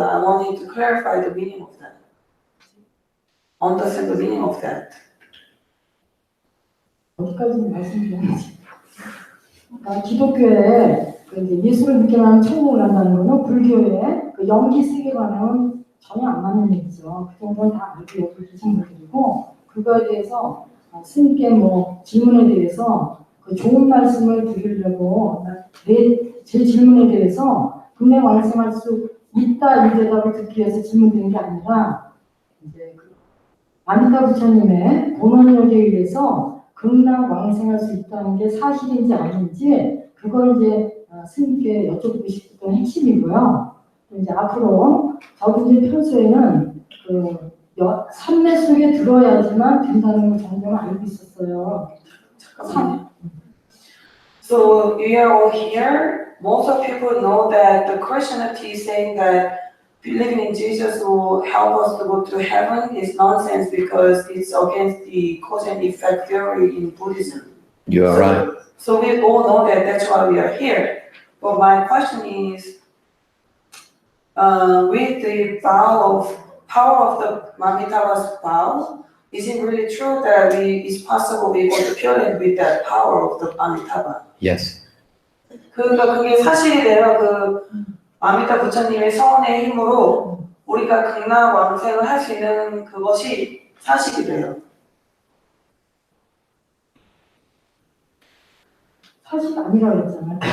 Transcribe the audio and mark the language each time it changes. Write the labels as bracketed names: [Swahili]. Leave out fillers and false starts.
[English] I wanted to clarify the meaning of that. Understand the meaning of that. [Korean] 어디까지 말씀드렸는지. 그러니까 기독교에 그 이제 예수를 믿기만 하면 천국을 간다는 거는 불교의 그 영기 세계관은 전혀 안 맞는 얘기죠. 그 정도는 다 알고 여기 계신 분들이고 그거에 대해서 스님께 뭐 질문에 대해서 그 좋은 말씀을 드리려고 제 질문에 대해서 극락왕생할 수 있다 이 대답을 듣기 위해서 질문드린 게 아니라 이제 그 아미타 부처님의 본원력에 의해서 극락왕생할 수 있다는 게 사실인지 아닌지 그걸 이제 스님께 여쭤보고 싶었던 핵심이고요. 이제 앞으로 저도 이제 평소에는 그 삼매 속에 들어야지만 된다는 걸 정말 알고 있었어요. 잠깐만요. [English] So we are all here. Most of people know that the Christianity is saying that believing in Jesus will help us to go to heaven is nonsense because it's against the cause and effect theory in Buddhism. you are right. So we all know that that's why we are here. But my question is, with the power of the Amitabha's vow, is it really true that it's possible we go to Pure Land with that power of the Amitabha? Yes. [Korean] 그러니까 그게 사실이래요. 그 아미타 부처님의 서원의 힘으로 우리가 극락 왕생을 할 수 있는 그것이 사실이래요. 사실 아니라고 했잖아요.